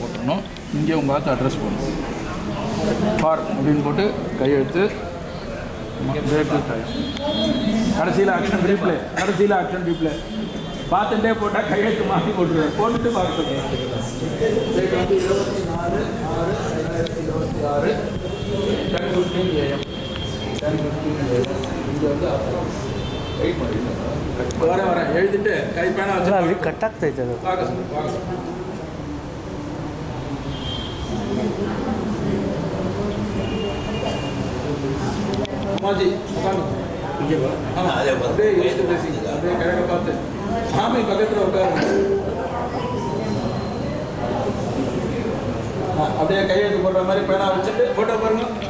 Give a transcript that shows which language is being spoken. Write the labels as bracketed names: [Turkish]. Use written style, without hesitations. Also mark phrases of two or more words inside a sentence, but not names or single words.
[Tamil] போட்டுடணும் இங்கே உங்கள் ஆத்து அட்ரஸ் போடணும் ஃபார் அப்படின்னு போட்டு கையெழுத்து [English] date time [Tamil] கடைசியில் [English] action replay [Tamil] பார்த்துட்டே போட்டால் கையெழுத்து மாற்றி போட்டுருவேன் போட்டுட்டு பார்க்க சொல்லுவேன் 24/6/2026 10:15 AM இங்கே வெயிட் ಮಾಡಿ வரேன் எழுதிட்டு கை பேனா வச்சு [Kannada] ಕಟ್ ಆಗ್ತೈತೆ ಅದು [Tamil] பார்க்க அம்மாஜி உட்காந்து அப்படியே யோசித்து பேசிங்க அப்படியே கிழக்க பார்த்து சாமி பக்கத்தில் உட்காருங்க அப்படியே கையெழுத்து போடுற மாதிரி பேனா வச்சுட்டு ஃபோட்டோ பாருங்க